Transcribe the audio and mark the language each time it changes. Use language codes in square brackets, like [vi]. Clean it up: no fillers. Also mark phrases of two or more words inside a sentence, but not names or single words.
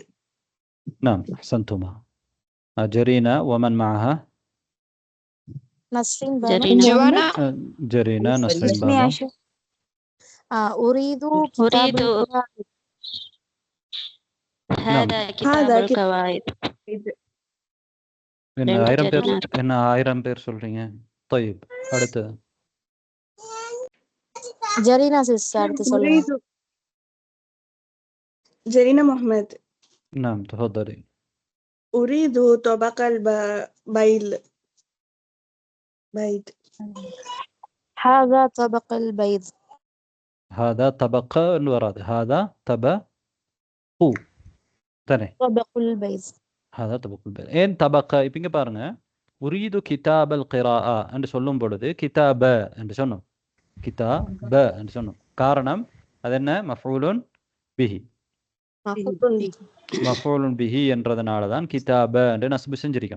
[ar] نعم، أحسنتما. جرينا ومن معها؟ نسرين جرينا. جرينا، نسرين اسمي بانو. عائشة. أريد كتاب أريد القواعد. هذا كتاب القواعد. [ta] என்ன 1000 பேர் சொல்றீங்க? [ar] طيب، அடுத்து جرينا سيستر أريد جرينا محمد. نعم، تفضلي. أريد طبق البيض. هذا طبق البيض. هذا طبق الوراد. هذا طبق தானே? طبق البيض. هذا طبق البيض. [ta] ஏன் طبق? இப்போ இங்க பாருங்க, [ar] أريد كتاب القراءة [ta] என்று சொல்லும் பொழுது கிதாப என்று சொன்னோம். கிதாப என்று சொன்னோம். காரணம் அது என்ன? [ar] مفعول به. مفعول به [ta] என்றதனால தான் கிதாப என்று நஸ்பு செஞ்சிருக்கோம்.